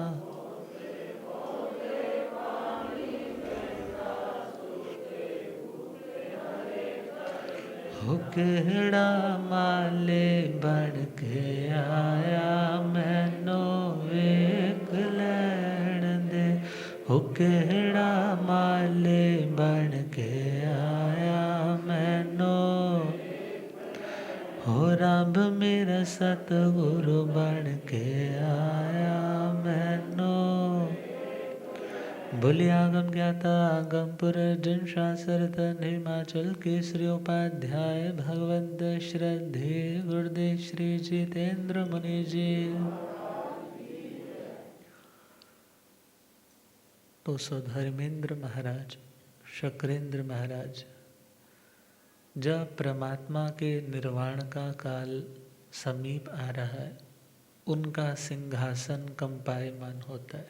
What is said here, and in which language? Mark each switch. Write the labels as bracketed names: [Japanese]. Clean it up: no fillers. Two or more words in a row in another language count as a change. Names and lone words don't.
[Punjabi] ਹੋ ਕੇੜ੍ਹਾ ਮਾਲੇ ਬਣ ਕੇ ਆਇਆ ਮੈਨੂੰ ਵੇਖ ਲੈਣ ਦੇ, ਹੋ ਕੇੜ੍ਹਾ ਮਾਲੇ ਬਣ ਕੇ ਆਇਆ ਮੈਨੂੰ, ਹੋ ਰੱਬ ਮੇਰਾ ਸਤਿਗੁਰੂ ਬਣ ਕੇ ਆਇਆ ਮੈਨੂੰ। [Hindi] बोलिए आगम ज्ञाता आगम पुरर्जन शास्त्रत हिमाचल केसरी उपाध्याय भगवद श्रद्धे गुरुदेव श्री जितेंद्र मुनि जी। तो धर्मेंद्र महाराज, शक्रेंद्र महाराज, जब परमात्मा के निर्वाण का काल समीप आ रहा है, उनका सिंहासन कंपायमान होता है।